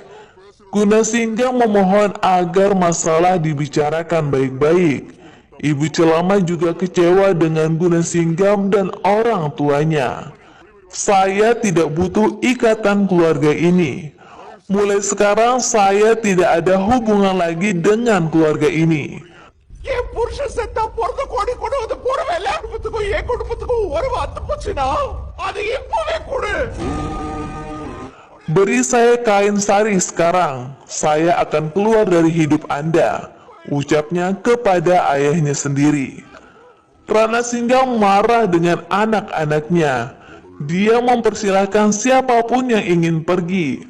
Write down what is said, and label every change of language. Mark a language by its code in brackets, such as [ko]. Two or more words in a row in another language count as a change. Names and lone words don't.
[id] Gunasinggam memohon agar masalah dibicarakan baik-baik. Ibu Celama juga kecewa dengan Gunasinggam dan orang tuanya. Saya tidak butuh ikatan keluarga ini. Mulai sekarang saya tidak ada hubungan lagi dengan keluarga ini. [ta] என் புருஷன் செத்தா பிறந்த கோடி கொண்டு வந்து போடுவேன். எல்லா குடும்பத்துக்கும் என் குடும்பத்துக்கும் ஒரு வார்த்தை போச்சுன்னா அது இப்பவே கொடு. [id] Beri saya kain sari sekarang, saya akan keluar dari hidup Anda, ucapnya kepada ayahnya sendiri. Rana Singgam marah dengan anak-anaknya. Dia mempersilahkan siapapun yang ingin pergi.